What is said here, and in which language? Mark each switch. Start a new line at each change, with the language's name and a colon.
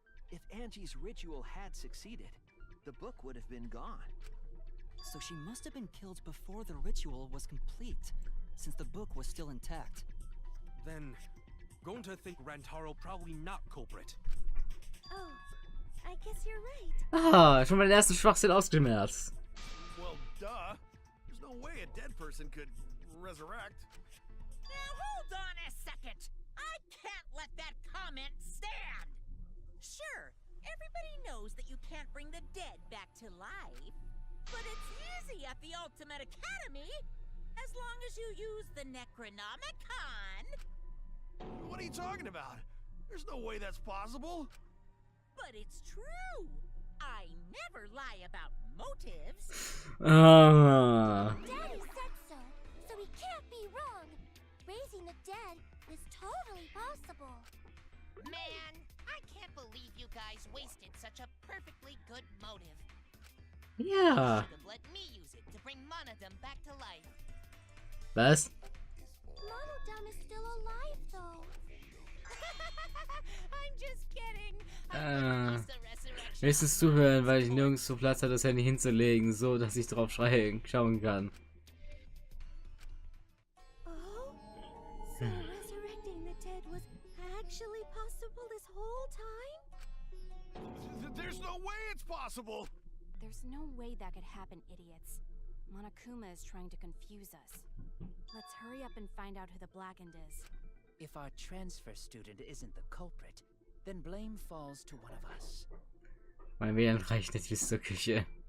English: If Angie's ritual had succeeded, the book would have been gone. So she must have been killed before the ritual was complete, since the book was still intact. Then, going to think Rantaro probably not culprit. Oh, I guess you're right.
German: Ah, schon mal den ersten Schwachsinn ausgemerzt.
English: Well, duh. There's no way a dead person could resurrect. Now hold on a second. I can't let that comment stand. Sure, everybody knows that you can't bring the dead back to life. But it's easy at the Ultimate Academy, as long as you use the Necronomicon. What are you talking about? There's no way that's possible. But it's true. I never lie about motives. Ah. Daddy said so, so he can't be wrong. Raising the dead is totally possible. Man, I can't believe you guys wasted such a perfectly good motive.
German: Ja.
English: Should have let me use it to bring Monodum back to life.
German: Was?
English: Monodum is still alive, though. I'm just kidding.
German: Nächstes Zuhören, weil ich nirgendwo Platz hatte, das Handy hinzulegen, so dass ich drauf schauen kann.
English: Oh? So resurrecting the dead was actually possible this whole time? There's no way it's possible. There's no way that could happen, idiots. Monokuma is trying to confuse us. Let's hurry up and find out who the Blackened is. If our transfer student isn't the culprit, then blame falls to one of us.
German: Mein WLAN reicht nicht bis zur Küche.